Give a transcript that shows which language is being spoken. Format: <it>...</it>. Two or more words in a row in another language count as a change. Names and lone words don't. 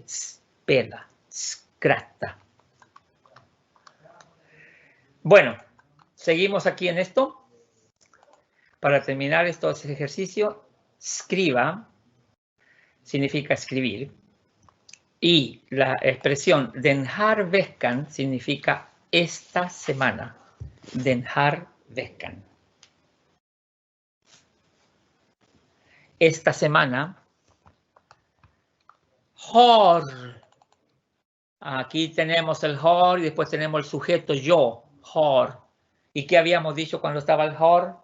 <sv>Spela, scrata.</sv> <es>Bueno, seguimos aquí en esto. Para terminar este ejercicio, escriba significa escribir. Y la expresión</es> <sv>den här veckan</sv> <es>significa esta semana.</es> <sv>Den här veckan.</sv> <es>Esta semana. Har. Aquí tenemos el har y después tenemos el sujeto yo. Har. ¿Y qué habíamos dicho cuando estaba el har?</es>